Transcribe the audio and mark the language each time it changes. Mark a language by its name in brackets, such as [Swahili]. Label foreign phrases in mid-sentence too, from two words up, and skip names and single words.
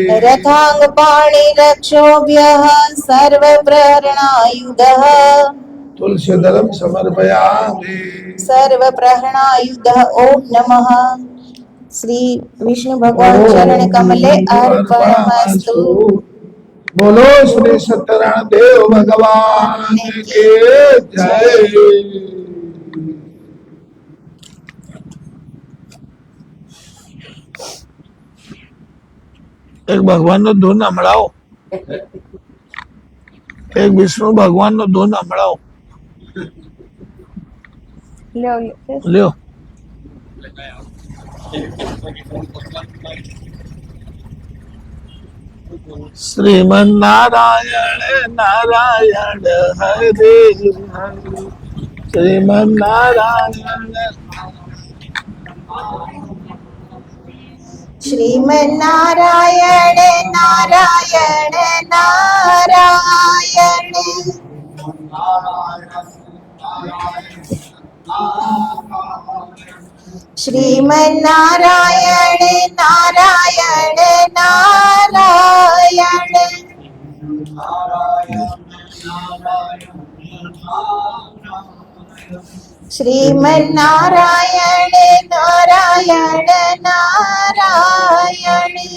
[Sanskrit] रथांग पाणि रक्षोभ्यः सर्व प्रहरणायुधः तुलसी दलम समर्पयामि सर्व प्रहरणायुधः ओम नमः श्री विष्णु भगवान चरण कमले अर्पणमस्तु। [Hindi] बोलो श्री सत्यनारायण देव भगवान के जय। [Gujarati] એક ભગવાન નો ધૂન સંભળાવો, એક વિષ્ણુ ભગવાન નો ધૂન સંભળાવો. [Sanskrit] લ્યો श्रीमन नारायण नारायण हरे हरे श्रीमन नारायण श्रीमन्नारायण नारायण नारायण श्रीमन्नारायण नारायण नारायण श्रीमन्नारायण नारायण नारायण